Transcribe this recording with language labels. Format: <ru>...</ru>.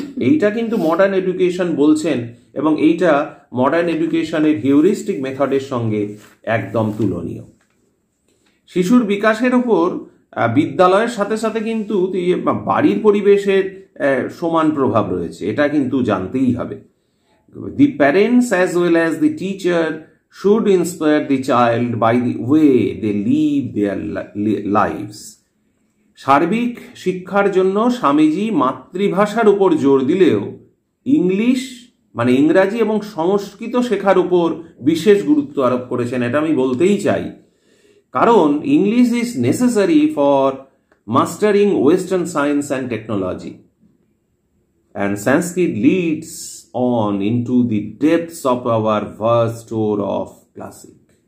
<bn>এইটা কিন্তু modern education বলছেন, এবং এইটা মডার্ন এডুকেশনের হিউরিস্টিক মেথডের সঙ্গে একদম তুলনীয়। শিশুর বিকাশের উপর বিদ্যালয়ের সাথে সাথে কিন্তু বাড়ির পরিবেশের সমান প্রভাব রয়েছে, এটা কিন্তু জানতেই হবে।</bn> <en>The parents as well as the teacher should inspire the child by the way they live their lives.</en> <bn>সার্বিক শিক্ষার জন্য স্বামীজি মাতৃভাষার উপর জোর দিলেও ইংলিশ মানে ইংরাজি এবং সংস্কৃত শেখার উপর বিশেষ গুরুত্ব আরোপ করেছেন। এটা আমি বলতেই চাই, কারণ</bn> <en>English is necessary for mastering western science and technology, and Sanskrit leads on into the depths of our vast store of classic.</en>